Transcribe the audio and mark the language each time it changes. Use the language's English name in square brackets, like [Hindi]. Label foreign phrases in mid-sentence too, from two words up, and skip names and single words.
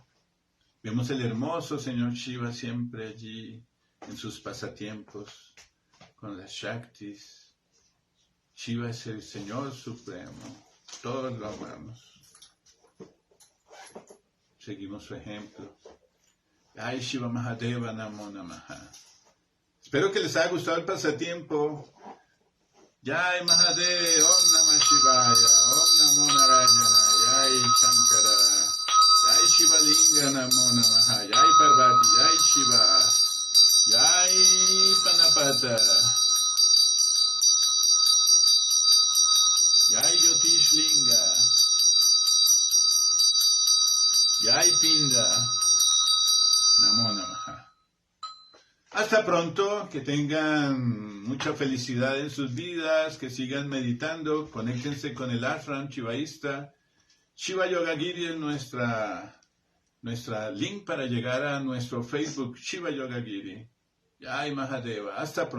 [Spanish] Vemos el hermoso señor Shiva siempre allí en sus pasatiempos con las Shaktis. Shiva es el Señor Supremo, todos lo amamos. Seguimos su ejemplo. [Sanskrit] Jai Shiva Mahadeva Namo Namaha. [Spanish] Espero que les haya gustado el pasatiempo. [Sanskrit] Jai Mahadev, Om Namah Shivaya, Om Namo Narayana, Jai Shankara, Jai Shiva Linga Namo Namaha, Jai Parvati, Jai Shiva, Jai Panapata, Jai Yotish Linga, Jai Pinda, Namo Namaha. [Spanish] Hasta pronto, que tengan mucha felicidad en sus vidas, que sigan meditando, conéctense con el ashram shivaísta. Shiva Yoga Giri es nuestra link para llegar a nuestro Facebook, Shiva Yoga Giri. [Sanskrit] Jai Mahadeva. [Spanish] Hasta pronto.